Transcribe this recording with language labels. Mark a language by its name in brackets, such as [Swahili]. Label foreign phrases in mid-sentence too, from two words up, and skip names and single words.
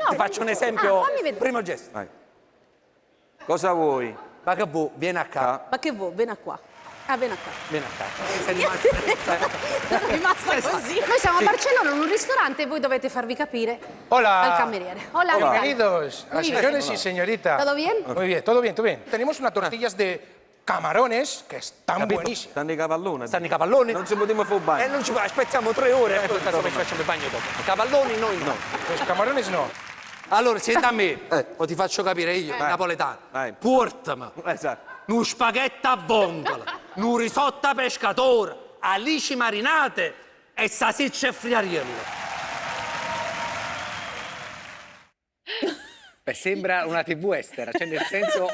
[Italian] no, ti faccio un esempio. fammi vedere. Primo gesto. Vai. Cosa vuoi? Ma che vuoi? Vieni a casa. Ma che vuoi? Vieni qua. Ah, vieni qua. Vieni a casa. Sei rimasto. Sono rimasta così. Noi siamo a Barcellona in un ristorante e voi dovete farvi capire Hola. al cameriere. [Spanish] Hola, Bienvenidos, a Muy bien. señores y señorita. ¿Todo bien? Muy bien, todo bien, todo bien. Tenemos unas tortillas de camarones que están Capito. buenísimas. [Italian] Stanno i cavalloni. Stanno i cavalloni? Non ci potremo fare un bagno. Non ci aspettiamo 3 ore. Adesso ci facciamo il bagno dopo. Cavalloni noi no. [Spanish] Los camarones no. [Italian] Allora, siete a me. O ti faccio capire io, napoletano. Vai. Portami Esatto. un spaghetto a vongola, un risotto a pescatore, alici marinate e salsicce e friariello. Beh, sembra una TV estera, cioè nel senso...